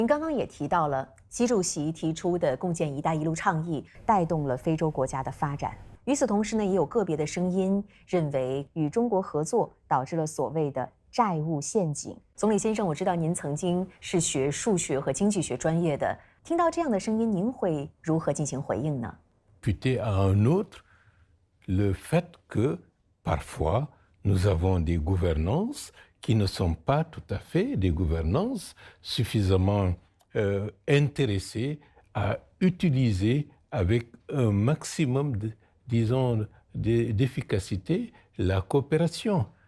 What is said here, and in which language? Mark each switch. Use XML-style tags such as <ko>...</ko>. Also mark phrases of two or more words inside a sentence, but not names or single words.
<zh>您刚刚也提到了，习主席提出的共建“一带一路”倡议，带动了非洲国家的发展。与此同时呢，也有个别的声音认为，与中国合作导致了所谓的债务陷阱。总理先生，我知道您曾经是学数学和经济学专业的，听到这样的声音，您会如何进行回应呢</zh> <fr>？Imputer à un autre le fait que parfois nous avons des gouvernances qui ne sont pas tout à fait des gouvernances suffisamment intéressées à utiliser avec un maximum, disons, d'efficacité la coopération.</fr>